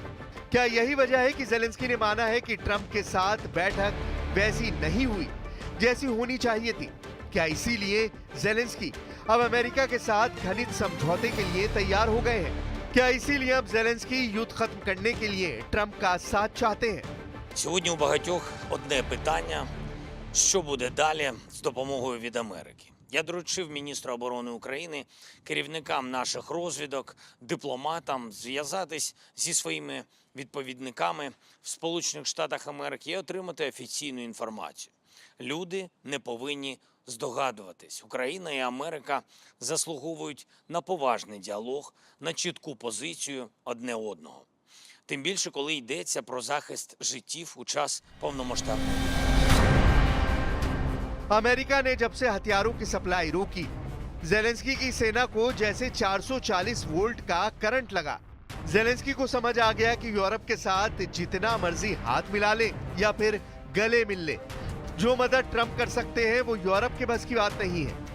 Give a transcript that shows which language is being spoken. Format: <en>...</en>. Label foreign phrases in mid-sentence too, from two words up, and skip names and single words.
<hi>क्या यही वजह है कि ज़ेलेंस्की ने माना है कि ट्रंप के साथ बैठक वैसी नहीं हुई जैसी होनी चाहिए थी? क्या इसीलिए ज़ेलेंस्की अब अमेरिका के साथ घनिष्ठ समझौते के लिए तैयार हो गए हैं? क्या इसीलिए अब ज़ेलेंस्की युद्ध खत्म करने के लिए ट्रंप का साथ चाहते हैं?</hi> <uk>Сьогодні у багатьох одне питання – що буде далі з допомогою від Америки? Я доручив міністру оборони України, керівникам наших розвідок, дипломатам зв'язатись зі своїми відповідниками в Сполучених Штатах Америки і отримати офіційну інформацію. Люди не повинні здогадуватись. Україна і Америка заслуговують на поважний діалог, на чітку позицію одне одного. Тим більше, коли йдеться про захист життів у час повномасштабної війни.</uk> <hi>अमेरिका ने जब से हथियारों की सप्लाई रोकी, ज़ेलेंस्की की सेना को जैसे 440 वोल्ट का करंट लगा। ज़ेलेंस्की को समझ आ गया कि यूरोप के साथ जितना मर्जी हाथ मिला ले या फिर गले मिल ले, जो मदद ट्रंप कर सकते हैं वो यूरोप के बस की बात नहीं है।</hi>